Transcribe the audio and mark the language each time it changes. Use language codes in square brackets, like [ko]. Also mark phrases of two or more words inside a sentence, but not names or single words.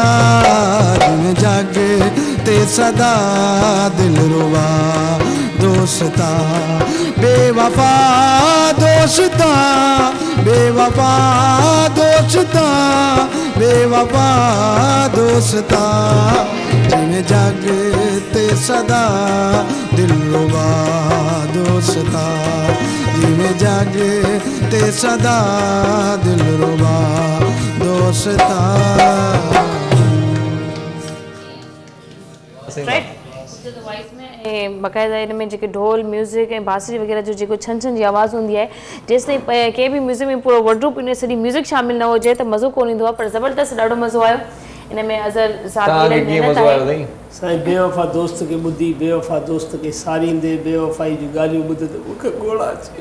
[skr] जिमें जग ते सदा दिल रुबा दोस्ता बेवफा दोस्ता बेवफा दोस्ता बेवफा दोस्ता जिमें जग ते सदा दिल रुबा दोस्ता जिमें जग ते सदा दिल रुबा दोस्ता [sd] बाक़ाइदा इन में जेके ढोल म्यूज़िक ऐं बांसुरी वग़ैरह जो जेको छन छन जी आवाज़ हूंदी आहे जेसिताईं कंहिं बि म्यूज़िक में पूरो वर्डरूप इन सॼी म्यूज़िक शामिल न हुजे त मज़ो कोन ईंदो आहे पर ज़बरदस्त ॾाढो मज़ो आयो इन में अज़र साहब जी महिनत आहे साईं बेवफ़ा दोस्त खे ॿुधी बेवफ़ा दोस्त खे सारींदे बेवफ़ाई जूं ॻाल्हियूं ॿुधे त मूंखे ॻोड़ा अचे